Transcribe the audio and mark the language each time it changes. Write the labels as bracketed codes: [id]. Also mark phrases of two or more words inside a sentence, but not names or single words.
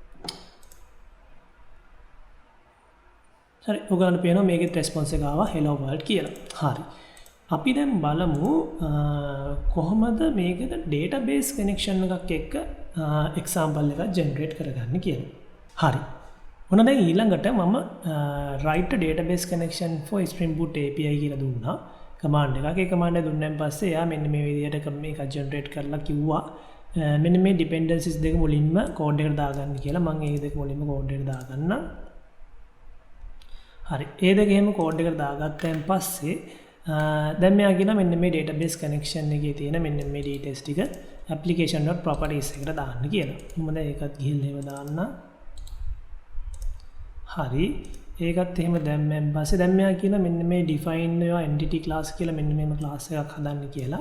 [si] හරි ඔයගලන්ට පේනවා මේකේ response එක ආවා [en] hello world [si] කියලා. හරි අපි දැන් බලමු කොහොමද මේකට [en] database connection [si] එකක් එක්ක example එකක් generate කරගන්න කියලා. හරි. ඔන්න දැන් ඊළඟට මම [en] write database connection for Spring Boot API [si] කියලා දුන්නා. command එකක්. ඒ command එක දුන්නාන් පස්සේ එයා මෙන්න මේ විදිහට මේක generate කරලා කිව්වා මෙන්න මේ dependencies දෙක මුලින්ම code එකට දාගන්න කියලා. මම ඒ දෙක මුලින්ම code එකට දාගන්නම්. හරි. ඒ දෙක එහෙම code එකට දාගත්තන් පස්සේ දැන් මෙයා කියන මෙන්න මේ [en] database connection [si] එකේ තියෙන මෙන්න මේ details ටික application.properties එකට දාන්න කියලා. මම දැන් ඒකත් ගිහිල්ලා එහෙම දාන්න. හරි. ඒකත් එහෙම දැම්මෙන් පස්සේ දැන් මෙයා කියන මෙන්න මේ [en] define your entity class [si] කියලා මෙන්න මේම class එකක් හදන්න කියලා.